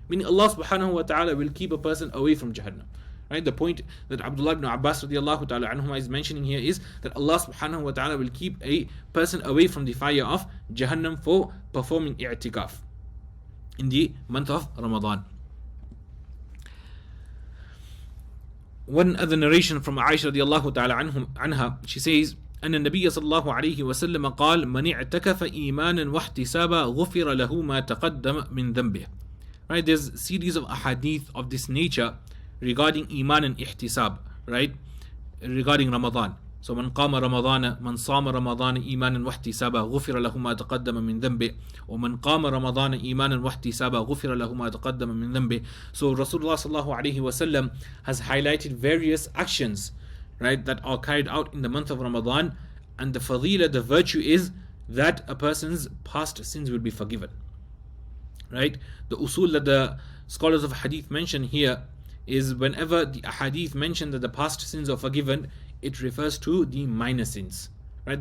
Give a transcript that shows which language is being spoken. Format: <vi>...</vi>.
<en>Meaning Allah subhanahu wa ta'ala will keep a person away from Jahannam. Right? The point that Abdullah ibn Abbas radiallahu ta'ala anhuma is mentioning here is that Allah subhanahu wa ta'ala will keep a person away from the fire of Jahannam for performing i'tikaf in the month of Ramadan. One other narration from Aisha radiallahu ta'ala anha, she says,</en> <ar>أن النبي صلى الله عليه وسلم قال من اعتكف إيمانا واحتسابا غفر له ما تقدم من ذنبه.</ar> <en>Right? There's a series of ahadith of this nature regarding iman and ihtisab, right? Regarding Ramadan.</en> <ar>So من قام رمضان من صام رمضان إيمانا واحتسابا غفر له ما تقدم من ذنبه ومن قام رمضان إيمانا واحتسابا غفر له ما تقدم من ذنبه.</ar> <en>So Rasulullah sallallahu alaihi wasallam has highlighted various actions, right, that are carried out in the month of Ramadan, and the fadila, the virtue is that a person's past sins will be forgiven, right? The usul that the scholars of hadith mention here is whenever the hadith mention that the past sins are forgiven, it refers to the minor sins, right?</en>